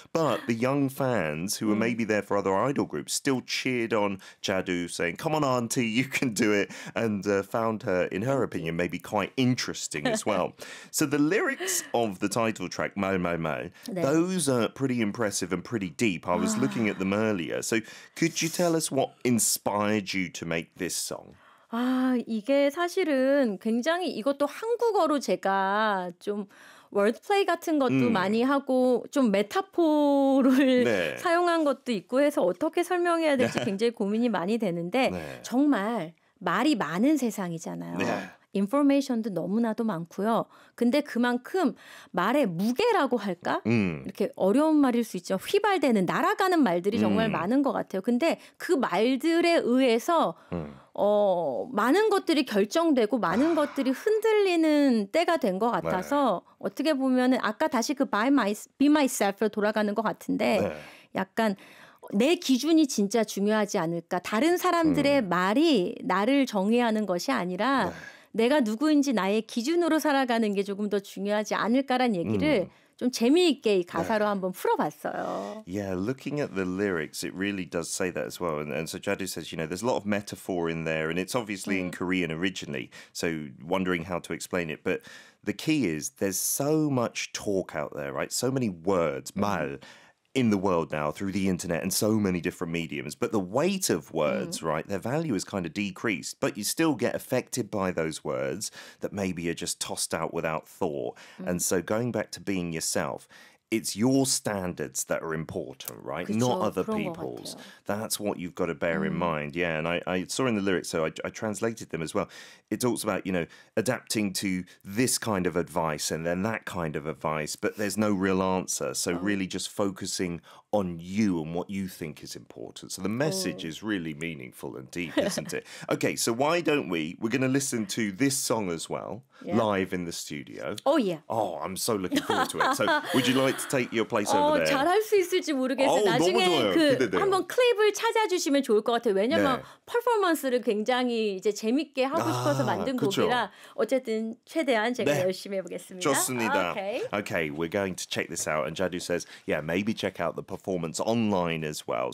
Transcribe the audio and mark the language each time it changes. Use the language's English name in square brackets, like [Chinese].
[English] But the young fans who were maybe there for other idol groups still cheered on Chadu saying, come on, auntie, you can do it, and found her, in her opinion, maybe quite interesting as well. So the lyrics of the title track, 말, 말, 말, [Korean] 네. [English] those are pretty impressive and pretty deep. I was looking at them earlier. So could you tell us what inspired you to make this song? [Korean] 아, 이게 사실은 굉장히 이것도 한국어로 제가 좀 wordplay 같은 것도 많이 하고 좀 메타포를 네. 사용한 것도 있고 해서 어떻게 설명해야 될지 굉장히 고민이 많이 되는데 네. 정말 말이 많은 세상이잖아요. 네. 인포메이션도 너무나도 많고요. 근데 그만큼 말의 무게라고 할까? 이렇게 어려운 말일 수 있죠. 휘발되는, 날아가는 말들이 정말 많은 것 같아요. 근데 그 말들에 의해서 많은 것들이 결정되고 많은 것들이 흔들리는 때가 된 것 같아서 네. 어떻게 보면은 아까 다시 그 [English] be myself [Korean] 로 돌아가는 것 같은데 네. 약간 내 기준이 진짜 중요하지 않을까? 다른 사람들의 말이 나를 정의하는 것이 아니라 네. 내가 누구인지 나의 기준으로 살아가는 게 조금 더 중요하지 않을까라는 얘기를 좀 재미있게 이 가사로 네. 한번 풀어봤어요. [English] Yeah, looking at the lyrics, it really does say that as well. And so Jadu says, you know, there's a lot of metaphor in there, and it's obviously in Korean originally, so wondering how to explain it. But the key is there's so much talk out there, right? So many words, 말. In the world now, through the internet and so many different mediums. But the weight of words, right, their value is kind of decreased. But you still get affected by those words that maybe are just tossed out without thought. And so going back to being yourself, it's your standards that are important, right? [Korean] 그쵸, [English] not other people's. That's what you've got to bear in mind. Yeah, and I saw in the lyrics, so I translated them as well. It talks about, you know, adapting to this kind of advice and then that kind of advice, but there's no real answer. So really just focusing on you and what you think is important. So the message is really meaningful and deep, isn't it? Okay, so why don't we? We're going to listen to this song as well, live in the studio. Oh, yeah. Oh, I'm so looking forward to it. So would you like to take your place over there? [Korean] 잘할 수 있을지 모르겠어요. 나중에 그 한번 클립을 찾아주시면 좋을 것 같아요. 왜냐면 네. 퍼포먼스를 굉장히 이제 재밌게 하고 싶어서 만든 그쵸. 곡이라 어쨌든 최대한 제가 네. 열심히 해보겠습니다. 좋습니다. [English] Okay, we're going to check this out. And Jadu says, yeah, maybe check out the performance online as well.